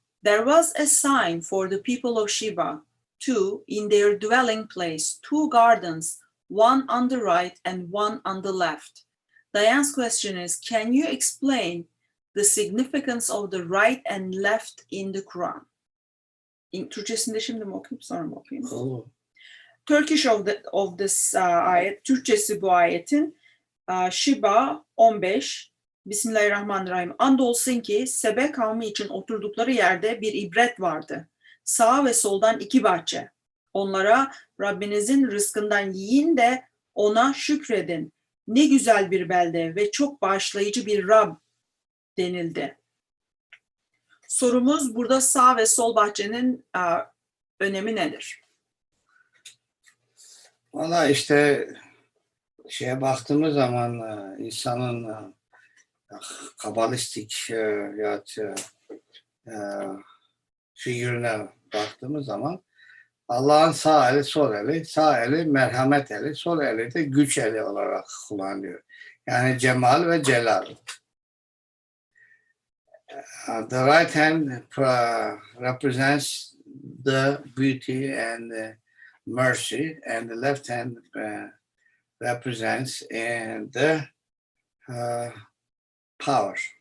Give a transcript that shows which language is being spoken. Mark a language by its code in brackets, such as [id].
[en] There was a sign for the people of Shiba, two in their dwelling place, two gardens, one on the right and one on the left. Diane's question is, can you explain the significance of the right and left in the Quran? [tr] Türkçesinde şimdi mi okuyayım, sonra mı okuyayım? Oh. [en] Turkish of this ayet, [tr] Türkçesi bu ayetin, [en] Shiba 15, Bismillahirrahmanirrahim. [tr] Andolsun ki Sebe kavmi için oturdukları yerde bir ibret vardı. Sağa ve soldan iki bahçe. Onlara Rabbinizin rızkından yiyin de ona şükredin. Ne güzel bir belde ve çok bağışlayıcı bir Rab denildi. Sorumuz burada sağ ve sol bahçenin önemi nedir? Valla işte şeye baktığımız zaman insanın kabalistik ya figürüne baktığımız zaman Allah'ın sağ eli, sol eli, sağ eli merhamet eli, sol eli de güç eli olarak kullanılıyor. Yani cemal ve celal. [en] The right hand represents the beauty and the mercy, and the left hand represents the power.